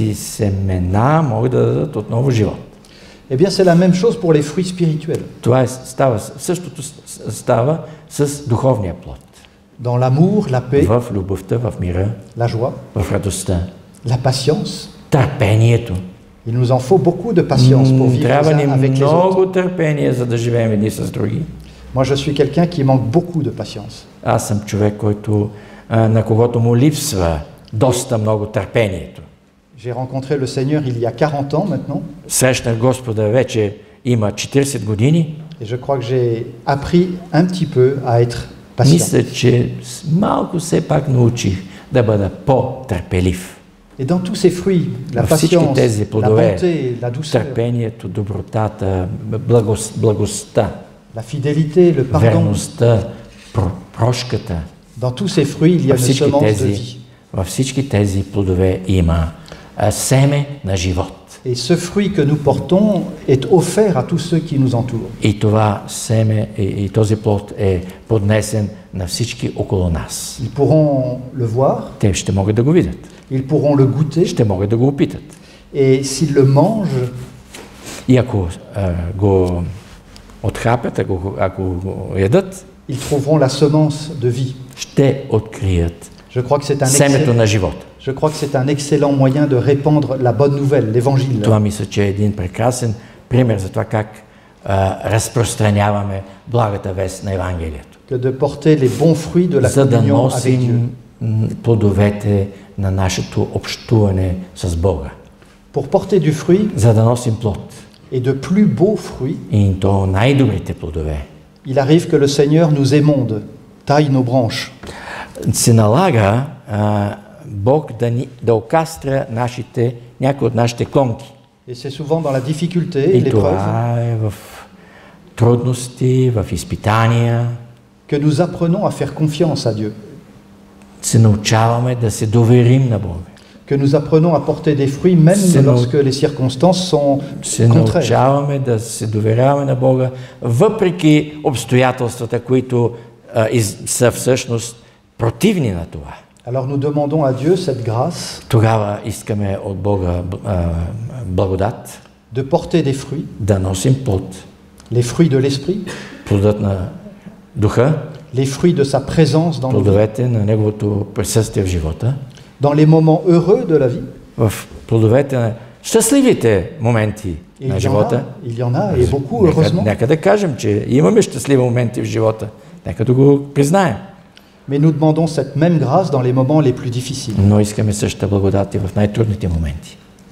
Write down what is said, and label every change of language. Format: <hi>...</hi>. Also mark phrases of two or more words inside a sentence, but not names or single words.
<bg>Тези семена могат да дадат отново живот.</bg> <fr>Eh bien, c'est la même chose pour les fruits spirituels.</fr> <bg>Това същото става с духовния плод.</bg> <fr>Dans l'amour, la paix,</fr> <bg>В любовта, в мира,</bg> <fr>la joie,</fr> <bg>в радостта,</bg> <fr>la patience.</fr> <bg>търпението.</bg> <fr>Il nous en faut beaucoup de patience pour vivre</fr> <bg>Трябва</bg> <fr>les uns</fr> <bg>ни</bg> <fr>avec les autres.</fr> <bg>много търпение, за да живеем едни с други.</bg> <fr>Moi, je suis quelqu'un qui manque beaucoup de patience.</fr> <bg>Аз съм човек, на когото му липсва доста много търпението.</bg> <fr>J'ai rencontré le Seigneur il y a 40 ans maintenant,</fr> <bg>Срещнах Господа вече има 40 години.</bg> <fr>et je crois que j'ai appris un petit peu à être patient.</fr> <bg>Мисля, че малко все пак научих да бъда по-търпелив.</bg> <fr>Et dans tous ces fruits, la</fr> <bg>Във всички</bg> <fr>patience,</fr> <bg>тези</bg> <fr>la</fr> <bg>плодове,</bg> <fr>bonté, la douceur,</fr> <bg>търпението, добротата, благостта,</bg> <fr>la fidélité, le pardon,</fr> <bg>верността, прошката,</bg> <fr>dans tous ces fruits, il y a une semence de vie.</fr> <bg>във всички тези плодове има семе на живот.</bg> <fr>Et ce fruit que nous portons est offert à tous ceux qui nous entourent.</fr> <bg>И това семе и този плод е поднесен на всички около нас.</bg> <fr>Ils pourront le voir,</fr> <bg>Те ще могат да го видят,</bg> <fr>ils pourront le goûter,</fr> <bg>ще могат да го опитат.</bg> <fr>et s'ils le mangent,</fr> <bg>И ако го отхапят, ако го ядат,</bg> <fr>ils trouveront la semence de vie.</fr> <bg>ще открият</bg> <fr>Je crois que c'est un</fr> <bg>семето</bg> <fr>excellent,</fr> <bg>на живота.</bg> <fr>Je crois que c'est un excellent moyen de répandre la bonne nouvelle, l'évangile.</fr> <bg>Това мисля, че е един прекрасен пример за това как разпространяваме благата вест на Евангелието.</bg> <fr>Que de porter les bons fruits de la</fr> <bg>За да</bg> <fr>communion avec Dieu.</fr> <bg>носим плодовете на нашето общуване с Бога.</bg> <fr>Pour porter du fruit,</fr> <bg>За да носим плод.</bg> <fr>et de plus beaux fruits,</fr> <bg>И то най-добрите плодове.</bg> <fr>il arrive que le Seigneur nous émonde, taille nos branches.</fr> <bg>Се налага Бог да окастра някои от нашите клонки.</bg> <fr>Et c'est souvent dans la difficulté et</fr> <bg>И</bg> <fr>l'épreuve</fr> <bg>това е в трудности, в изпитания.</bg> <fr>que nous apprenons à faire confiance à Dieu,</fr> <bg>Се научаваме да се доверим на Бога.</bg> <fr>que nous apprenons à porter des fruits même lorsque les circonstances sont</fr> <bg>Се</bg> <fr>contraires.</fr> <bg>научаваме да се доверяваме на Бога, въпреки обстоятелствата, които са всъщност противни на това.</bg> <fr>Alors nous demandons à Dieu cette grâce</fr> <bg>Тогава искаме от Бога благодат</bg> <fr>de porter des fruits,</fr> <bg>да носим плод.</bg> <fr>les fruits de l'esprit,</fr> <bg>Плодът на духа,</bg> <fr>les fruits de sa présence dans nos vies,</fr> <bg>плодовете на Неговото присъствие в живота,</bg> <fr>dans les moments heureux de la vie.</fr> <bg>в плодовете на щастливите моменти на живота.</bg> <fr>Il y en a et beaucoup, heureusement.</fr> <bg>Нека да кажем, че имаме щастливи моменти в живота. Нека да го признаем.</bg> <fr>Mais nous demandons cette même grâce dans les moments les plus difficiles.</fr> <bg>Но искаме същата благодат и в най-трудните моменти.</bg>